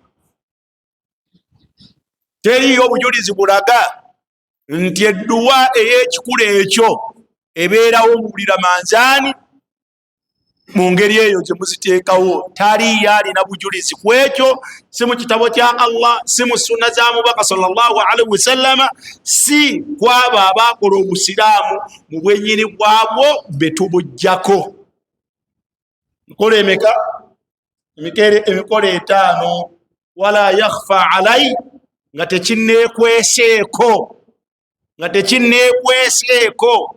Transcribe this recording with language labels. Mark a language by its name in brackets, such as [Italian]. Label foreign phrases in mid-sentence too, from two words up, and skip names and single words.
[Ganda] Teriyo obujulizi bulaga nti edduwa ey'ekikula ekyo ebeerawo mu buli ramanzaani mu ngeri eyo gye muziteekawo. Taliyo alina bujulizi ku ekyo, si mu kitabo kya Allah, si mu sunna za mubaka [Arabic] صلى الله عليه وسلم, [Ganda] si kwabo abaakola obusiraamu mu bwennyini bwabwo be tubuggyako. Mikola emeka? Emikola 5. [Arabic] ولا يخفى علي, [Ganda] nga tekinneekweseeko.